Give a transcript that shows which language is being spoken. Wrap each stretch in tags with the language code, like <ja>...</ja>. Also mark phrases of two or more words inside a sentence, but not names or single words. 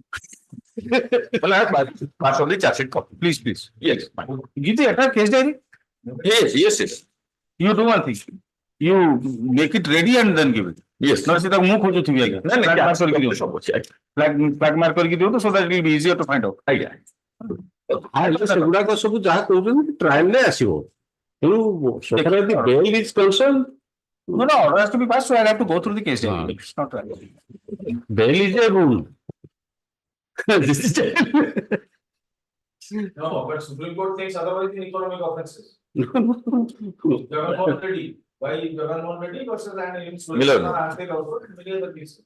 <en>Pass on the charge sheet copy. Please. Yes. Give the entire case diary. Yes. You do one thing. You make it ready and then give it. Yes. Not sit flag mark so that it will be easier to find out.</en> <or>ସେଗୁଡାକ ସବୁ ଯାହା କହୁଛନ୍ତି ଟ୍ରାଏଲରେ ଆସିବ ତେଣୁ</or> <en>the bail is concerned. No, order has to be passed, so I have to go through the case. It's not right. Bail is a rule. No, but Supreme Court thinks otherwise in economic offences. Jagannath Reddy, why Jagannath Reddy versus an many other cases.</en>